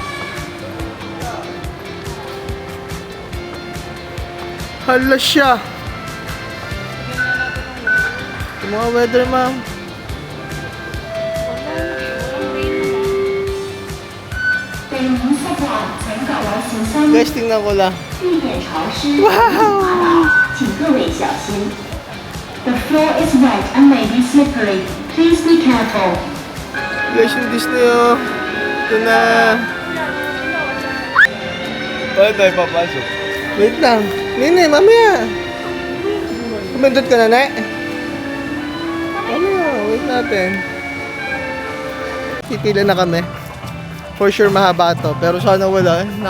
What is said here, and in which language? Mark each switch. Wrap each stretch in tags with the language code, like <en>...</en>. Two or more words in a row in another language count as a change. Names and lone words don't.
<tl>Hala siya. Yung mga weather, ma'am. Guys, tingnan ko lang. Wow!</tl> <zh>请各位小心。</zh> <en>The floor is wet and may be slippery. Please be careful.</en> <tl>Guys, yung Disney, oh. Ito na. Paano tayo papasok? Wait lang. Nene, mamaya. Kumindot ka na, ne? Mamaya, wait natin. Pipila na kami.</tl> <en>For sure</en> <tl>mahaba to. Pero sana wala.</tl>